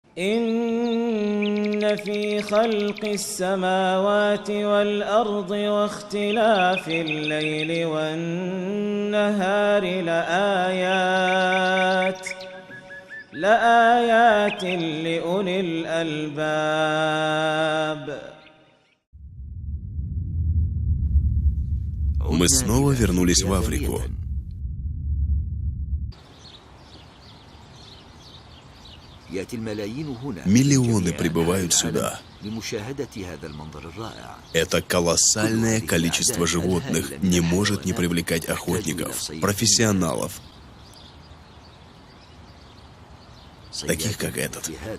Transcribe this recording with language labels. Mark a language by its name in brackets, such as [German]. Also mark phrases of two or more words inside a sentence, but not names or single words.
[Arabic] إن في خلق السماوات والأرض واختلاف الليل والنهار لآيات لأولي الألباب. [Russian] Мы снова вернулись в Африку. Миллионы прибывают сюда. Это колоссальное количество животных не может не привлекать охотников, профессионалов, таких как этот.